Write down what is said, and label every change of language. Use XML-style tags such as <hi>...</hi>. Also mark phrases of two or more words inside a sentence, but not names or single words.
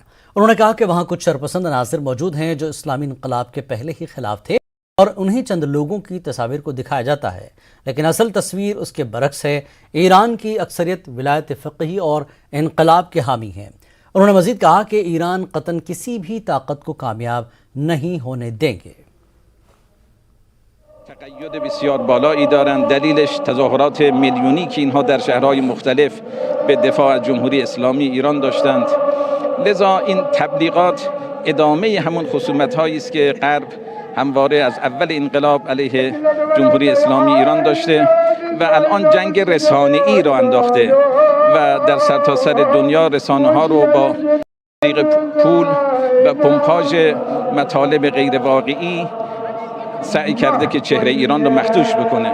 <ur>انہوں نے کہا کہ وہاں کچھ شرپسند عناصر موجود ہیں جو اسلامی انقلاب کے پہلے ہی خلاف تھے اور انہی چند لوگوں کی تصویر کو دکھایا جاتا ہے، لیکن اصل تصویر اس کے برعکس ہے. ایران کی اکثریت ولایت فقیہی اور انقلاب کے حامی ہیں. انہوں نے مزید کہا کہ ایران قطعاً کسی بھی طاقت کو کامیاب نہیں ہونے دیں گے.</ur> <fa>تقید بسیار بالایی دارند. دلیلش تظاهرات میلیونی که اینها در شهرهای مختلف به دفاع از جمهوری اسلامی ایران داشتند. لذا این تبلیغات ادامه همون خصومت‌هایی است که غرب همواره از اول انقلاب علیه جمهوری اسلامی ایران داشته و الان جنگ رسانه‌ای را انداخته و در سرتاسر دنیا رسانه‌ها رو با طریق پول و پمپاژ مطالب غیر واقعی سعی کرده که چهره ایران رو مخدوش بکنه.</fa>